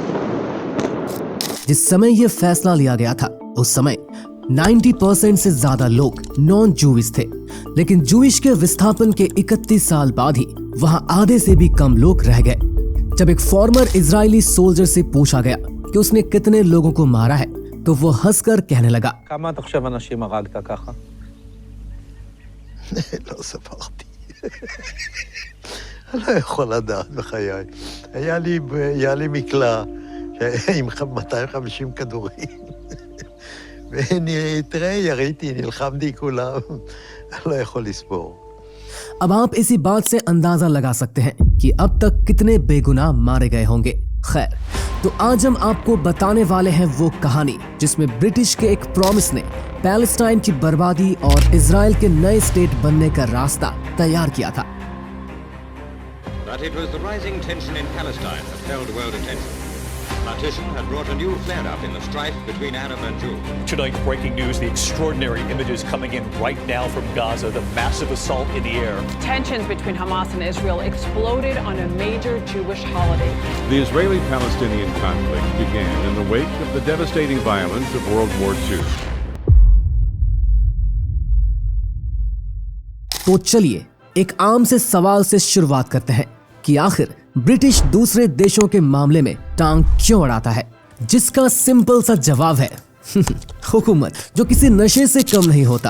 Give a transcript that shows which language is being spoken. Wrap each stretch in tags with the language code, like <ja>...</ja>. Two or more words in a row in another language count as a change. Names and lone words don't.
<hi>जिस समय यह फैसला लिया गया था उस समय 90% से ज्यादा लोग</hi> <en>non Jewish</en> <hi>थे, लेकिन जूविश के विस्थापन के 31 साल बाद ही वहां आधे से भी कम लोग रह गए। जब एक</hi> <en>former Israeli soldier</en> <hi>से पूछा गया कि उसने कितने लोगों को मारा है, तो वो हंसकर कहने लगा,</hi> <he>לא יכול לדעת בחיי. היה לי מקלע עם 250 כדורים. תראה, יריתי, נלחמתי כולם. לא יכול לספור.</he> <hi>अब आप इसी बात से अंदाजा लगा सकते हैं कि अब तक कितने बेगुनाह मारे गए होंगे। खैर, तो आज हम आपको बताने वाले हैं वो कहानी जिसमें ब्रिटिश के एक प्रॉमिस ने पैलेस्टाइन की बर्बादी और इजराइल के नए स्टेट बनने का रास्ता तैयार किया था।</hi> <en>But it was the rising tension in Palestine that held world attention. Partition had brought a new flare-up in the strife between Arab and Jew. Tonight, breaking news, the extraordinary images coming in right now from Gaza, the massive assault in the air. Tensions between Hamas and Israel exploded on a major Jewish holiday. The Israeli-Palestinian conflict began in the wake of the devastating violence of World War II.</en> <hi>तो चलिए एक आम से सवाल से शुरुआत करते हैं कि आखिर ब्रिटिश दूसरे देशों के मामले में टांग क्यों अड़ाता है, जिसका सिंपल सा जवाब है हुकूमत, जो किसी नशे से कम नहीं होता।</hi>